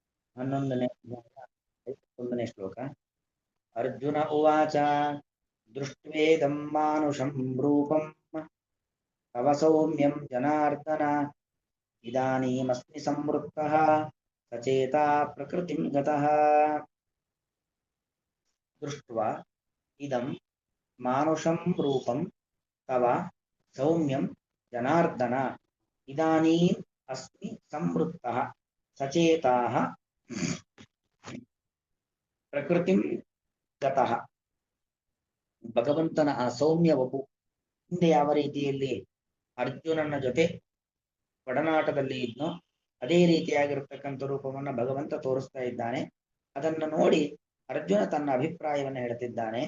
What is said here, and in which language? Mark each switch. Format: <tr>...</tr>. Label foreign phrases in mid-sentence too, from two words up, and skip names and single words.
<kn>11ನೇ ಅಧ್ಯಾಯ 51ನೇ ಶ್ಲೋಕ.</kn> <sa>ಅರ್ಜುನ ಉವಾಚ ದೃಷ್ಟ್ವೇದಂ ಮಾನುಷಂ ರೂಪಂ ತವ ಸೌಮ್ಯಂ ಜನಾರ್ದನ ಇದಾನೀಮಸ್ಮಿ ಸಂವೃತ್ತಃ ಸಚೇತಾ ಪ್ರಕೃತಿಂ ಗತಃ. ದೃಷ್ಟ್ವಾ ಇದಂ ಮಾನುಷಂ ರೂಪಂ ತವ ಸೌಮ್ಯಂ ಜನಾರ್ದನ ಇದಾನೀಂ ಅಸ್ಮಿ ಸಂವೃತ್ತಃ ಸಚೇತಾಃ ಪ್ರಕೃತಿಂ ಗತಃ.</sa> <kn>ಭಗವಂತನ ಆ ಸೌಮ್ಯ ವಪು ಹಿಂದೆ ಯಾವ ರೀತಿಯಲ್ಲಿ ಅರ್ಜುನನ ಜೊತೆ ಒಡನಾಟದಲ್ಲಿ ಇದ್ನೋ ಅದೇ ರೀತಿಯಾಗಿರತಕ್ಕಂಥ ರೂಪವನ್ನ ಭಗವಂತ ತೋರಿಸ್ತಾ ಇದ್ದಾನೆ. ಅದನ್ನು ನೋಡಿ ಅರ್ಜುನ ತನ್ನ ಅಭಿಪ್ರಾಯವನ್ನು ಹೇಳ್ತಿದ್ದಾನೆ.</kn>